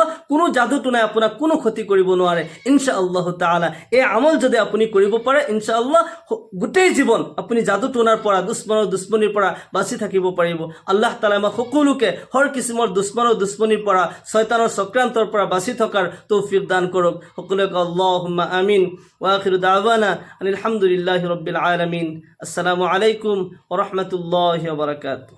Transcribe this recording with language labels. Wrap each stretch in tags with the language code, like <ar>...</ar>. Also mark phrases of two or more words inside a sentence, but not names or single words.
<as>কোনো যাদু টনাই আপোনাক কোনো ক্ষতি কৰিব নোৱাৰে</as> <ar>إن شاء الله تعالى.</ar> <as>এই আমল যদি আপুনি কৰিব পাৰে ইনশাআল্লাহ গোটেই জীৱন আপুনি যাদু টনাৰ পৰা, দুশ্মনীৰ পৰা বাচি থাকিব পাৰিব। আল্লাহ তাআলা আমাক সকলোকে হৰ কিছিমৰ দুশ্মনীৰ পৰা, শয়তানৰ চক্ৰান্তৰ পৰা বাচি থকাৰ তৌফিক দান কৰক।</as> <ar>সকলোকে اللهم آمين. وآخر دعوانا الحمد لله رب العالمين. السلام عليكم ورحمة الله وبركاته.</ar>